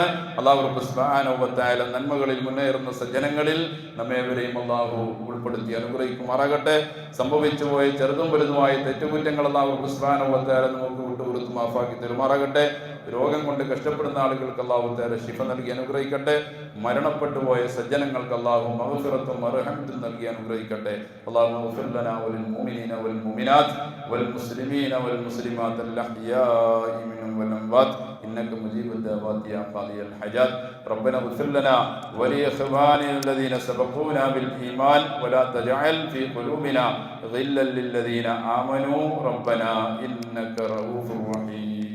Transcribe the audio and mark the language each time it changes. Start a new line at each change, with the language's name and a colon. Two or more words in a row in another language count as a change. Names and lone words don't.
Arabic: الله سبحانه وتعالى
Malayalam: നന്മകളിൽ മുന്നേറുന്ന സജ്ജനങ്ങളിൽ നമ്മേവരെയും അല്ലാഹു ഉൾപ്പെടുത്തി അനുഗ്രഹിക്കുമാറാകട്ടെ. സംഭവിച്ചു പോയ ചെറുതും വലുതുമായ തെറ്റുകുറ്റങ്ങൾ
Arabic: الله سبحانه وتعالى
Malayalam: നമുക്ക് വിട്ടുകൊടുത്ത് മാഫാക്കി തരുമാറാകട്ടെ. രോഗം കൊണ്ട് കഷ്ടപ്പെടുന്ന ആളുകൾക്ക്
Arabic: الله تعالى
Malayalam: ശിഫ നൽകി അനുഗ്രഹിക്കട്ടെ. മരണപ്പെട്ടു പോയ സജ്ജനങ്ങൾക്ക് അല്ലാഹു മഗ്ഫിറത്തും മർഹമത്തും നൽകി അനുഗ്രഹിക്കട്ടെ.
Arabic: اللهم اغفر لنا وللمؤمنين والمؤمنات والمسلمين والمسلمات الأحياء منهم والأموات إنك مجيب الدعوات يا قاضي الحاجات. ربنا اغفر لنا ولإخواننا الذين سبقونا بالإيمان ولا تجعل في قلوبنا غلا للذين آمنوا ربنا إنك رؤوف رحيم.